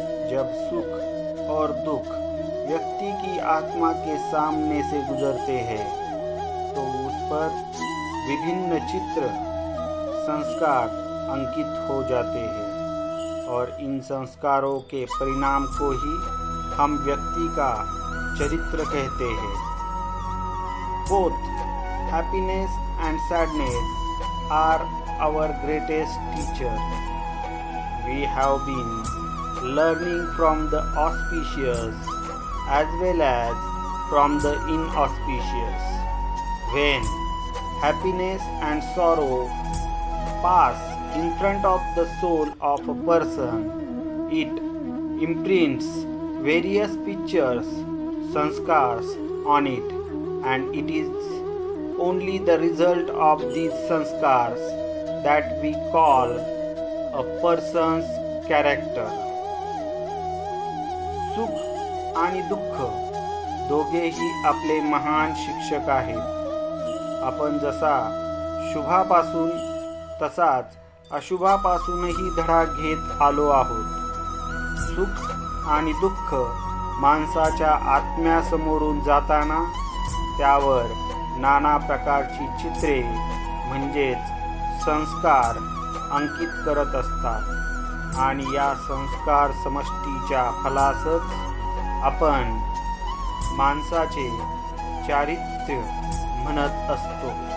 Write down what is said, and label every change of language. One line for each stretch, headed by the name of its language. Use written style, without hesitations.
Hindi: जब सुख और दुख व्यक्ति की आत्मा के सामने से गुजरते हैं तो उस पर विभिन्न चित्र संस्कार अंकित हो जाते हैं और इन संस्कारों के परिणाम को ही हम व्यक्ति का चरित्र कहते हैं।
English: Both happiness and sadness are our greatest teacher. We have been learning from the auspicious as well as from the inauspicious. When happiness and sorrow pass in front of the soul of a person, it imprints various pictures, sanskars on it, and it is only the result of these sanskars that we call a person's character.
Marathi: सुख आणि दुःख दोघेही आपले महान शिक्षक आहेत। आपण जसा शुभापासून तसाच अशुभापासूनही धडा घेत आलो आहोत। सुख आणि दुःख माणसाच्या आत्म्यासमोरून जाताना त्यावर नाना प्रकारची चित्रे म्हणजेच संस्कार अंकित करत असतात आणि या संस्कार समष्टीच्या फलासच आपण माणसाचे चारित्र्य म्हणत असतो।